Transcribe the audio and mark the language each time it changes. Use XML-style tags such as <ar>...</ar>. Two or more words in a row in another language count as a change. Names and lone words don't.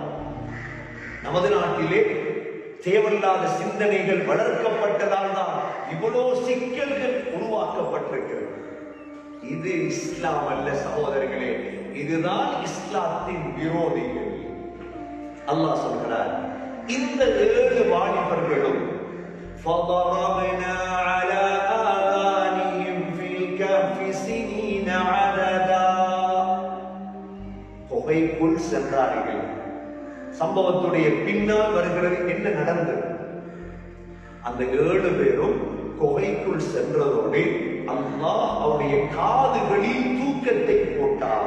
<ta>நமது நாட்டிலே தேவையில்லாத சிந்தனைகள் வளர்க்கப்பட்டதால் தான் இவ்வளவு சிக்கல்கள் உருவாக்கப்பட்டிருக்கிறது. இது இஸ்லாம் அல்ல சகோதரர்களே, இதுதான் இஸ்லாத்தின் விரோதிகள். அல்லாஹ் சொல்கிறார், இந்த 7 வாலிபர்களும்</ta> <ar>فضربنا على آذانهم في الكهف سنين عددا.</ar> <ta>குகைக்குள் சென்றார்கள். சம்பவத்துடைய பின்னால் வருகிறது என்ன நடந்தது? அந்த 7 பேரும் குகைக்குள் சென்றதோடு அல்லாஹ் அவருடைய காதுகளில் தூக்கத்தை போட்டார்.</ta>